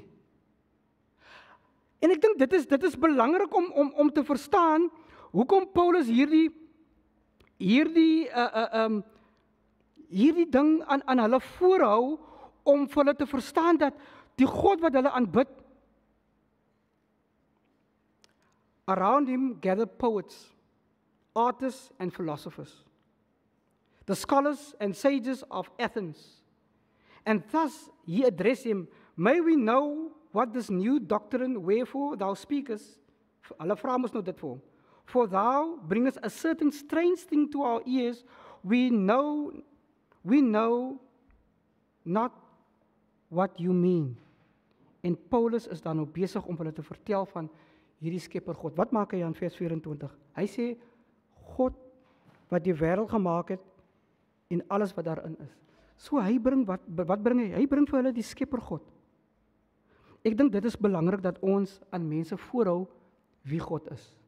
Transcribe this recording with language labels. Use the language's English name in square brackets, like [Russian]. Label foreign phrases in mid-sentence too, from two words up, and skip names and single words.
[Afrikaans] En ek dink dit is belangrik om te verstaan hoekom Paulus hierdie ding aan hulle voorhou, om vir hulle te verstaan dat die God wat hulle aanbid, [English] around him gathered poets, artists and philosophers, the scholars and sages of Athens. And thus he addressed him, may we know what this new doctrine, wherefore thou speakest, [Afrikaans] hulle vra mos nou dit vir hom, [English] for thou bringest a certain strange thing to our ears, we know not what you mean. [Afrikaans] En Paulus is dan nou besig om hulle te vertel van hierdie skepper God. Wat maak hy aan vers 24? Hy sê, God wat die wêreld gemaak het, en alles wat daarin is. So hy bring, wat bring hy? Hy bring vir hulle die skepper God. Ek dink dit is belangrik dat ons aan mense voorhou wie God is.